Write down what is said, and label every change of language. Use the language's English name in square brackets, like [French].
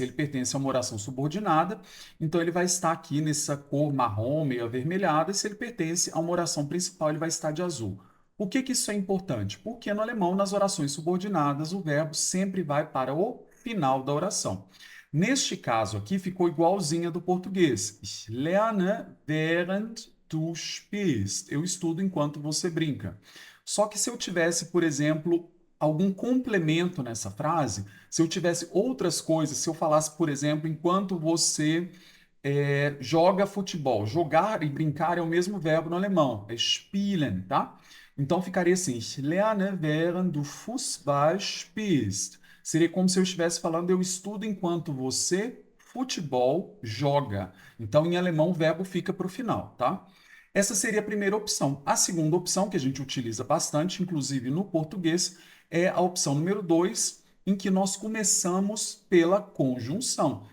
[Portuguese] Se ele pertence a uma oração subordinada, então ele vai estar aqui nessa cor marrom, meio avermelhada. Se ele pertence a uma oração principal, ele vai estar de azul. Por que que isso é importante? Porque no alemão, nas orações subordinadas, o verbo sempre vai para o final da oração. Neste caso aqui, ficou igualzinha do português. [German] Ich lerne während du spielst. [Portuguese] Eu estudo enquanto você brinca. Só que se eu tivesse, por exemplo, algum complemento nessa frase, se eu tivesse outras coisas, se eu falasse, por exemplo, enquanto você joga futebol. Jogar e brincar é o mesmo verbo no alemão, é spielen, tá? Então ficaria assim: [German] Ich lerne während du Fußball spielst. [Portuguese] Seria como se eu estivesse falando, eu estudo enquanto você futebol joga. Então, em alemão, o verbo fica para o final, tá? Essa seria a primeira opção. A segunda opção, que a gente utiliza bastante, inclusive no português, é a opção número 2, em que nós começamos pela conjunção.